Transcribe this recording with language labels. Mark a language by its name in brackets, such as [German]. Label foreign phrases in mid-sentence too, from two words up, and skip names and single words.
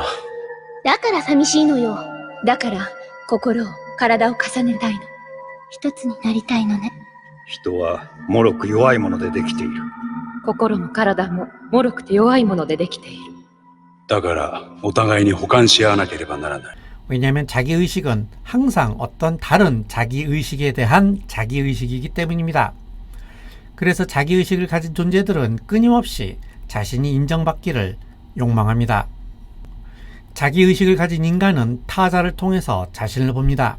[Japanese] だから寂しいのよ。だから心を体を重ねたいの。一つになりたいのね。人は脆く弱いものでできている。心も体も脆くて弱いものでできている。だからお互いに補完し合わなければならない。 [Korean] 왜냐하면 자기의식은 항상 어떤 다른 자기의식에 대한 자기의식이기 때문입니다. 그래서 자기의식을 가진 존재들은 끊임없이 자신이 인정받기를 욕망합니다. 자기의식을 가진 인간은 타자를 통해서 자신을 봅니다.